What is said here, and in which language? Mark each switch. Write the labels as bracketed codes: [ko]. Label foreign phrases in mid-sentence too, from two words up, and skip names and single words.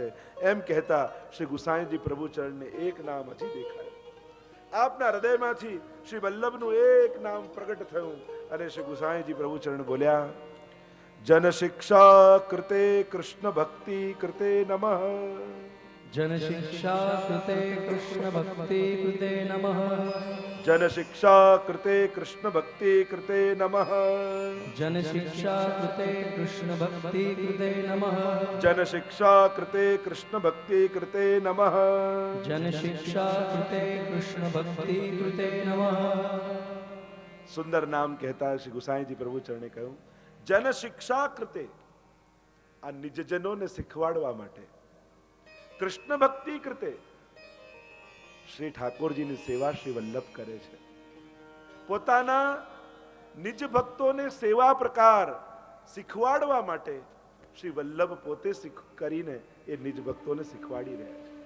[gu] એમ કહેતા શ્રી ગુસાઈજી પ્રભુ ચરણને એક નામ હજી દેખાય. આપના હૃદયમાંથી શ્રી વલ્લભનું એક નામ પ્રગટ થયું અને શ્રી ગુસાઈજી પ્રભુ ચરણ બોલ્યા, [sa] जन शिक्षा कृते कृष्ण भक्ति कृते नमः. जन शिक्षा कृते कृष्ण भक्ति कृते नमः. जन शिक्षा कृते कृष्ण भक्ति कृते नमः. जन शिक्षा कृते कृष्ण भक्ति कृते नमः. जन शिक्षा कृते कृष्ण भक्ति कृते नमः. जन शिक्षा कृते कृष्ण भक्ति कृते नमः. [gu] સુંદર નામ કહેતા શ્રી ગુસાઈજી પ્રભુ ચરણે કહ્યું, [sa] जन शिक्षा कृते, [gu] આ નિજજનોને શીખવાડવા માટે, [sa] कृष्ण भक्ति कृते, [gu] શ્રી ઠાકોરજીની સેવા શ્રી વલ્લભ કરે છે. પોતાના નિજ ભક્તોને સેવા પ્રકાર શીખવાડવા માટે શ્રી વલ્લભ પોતે કરીને એ નિજ ભક્તોને શીખવાડી રહ્યા છે.